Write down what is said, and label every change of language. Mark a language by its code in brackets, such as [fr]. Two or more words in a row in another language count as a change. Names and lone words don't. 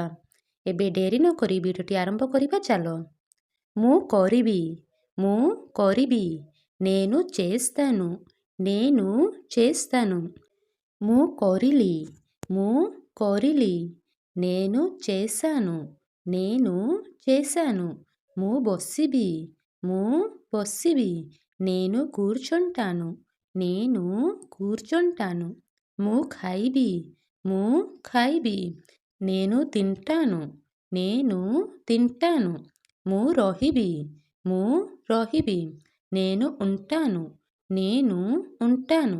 [or] ଏବେ ଡେରି ନ କରି ଭିଡିଓଟି ଆରମ୍ଭ କରିବା ଚାଲ। ମୁଁ କରିବି, ମୁଁ କରିବି, [te] నేను చేస్తాను, నేను చేస్తాను। [or] ମୁଁ କରିଲି, ମୁଁ କରିଲି, [te] నేను చేశాను, నేను చేశాను। [or] ମୁଁ ବସିବି, ମୁଁ ବସିବି, [te] నేను కూర్చుంటాను, నేను కూర్చుంటాను. [or] ମୁଁ ଖାଇବି, ମୁଁ ଖାଇବି, [te] నేను తింటాను, నేను తింటాను. [or] ମୁଁ ରହିବି, ମୁଁ ରହିବି, [te] నేను ఉంటాను, నేను ఉంటాను.